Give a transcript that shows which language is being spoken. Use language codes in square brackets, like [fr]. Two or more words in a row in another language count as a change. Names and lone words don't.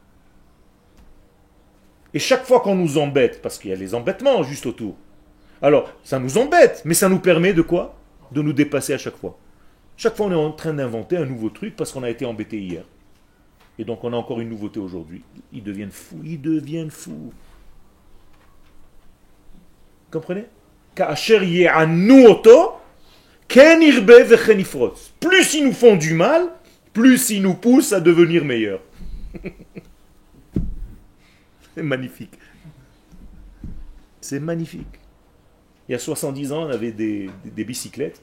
[fr] Et chaque fois qu'on nous embête, parce qu'il y a les embêtements juste autour, alors ça nous embête, mais ça nous permet de quoi? De nous dépasser à chaque fois. Chaque fois on est en train d'inventer un nouveau truc parce qu'on a été embêté hier. Et donc on a encore une nouveauté aujourd'hui. Ils deviennent fous, ils deviennent fous. Comprenez? [he] כאשר יענו אותו, [fr] plus ils nous font du mal, plus ils nous poussent à devenir meilleurs. C'est magnifique. C'est magnifique. Il y a 70 ans, on avait des bicyclettes.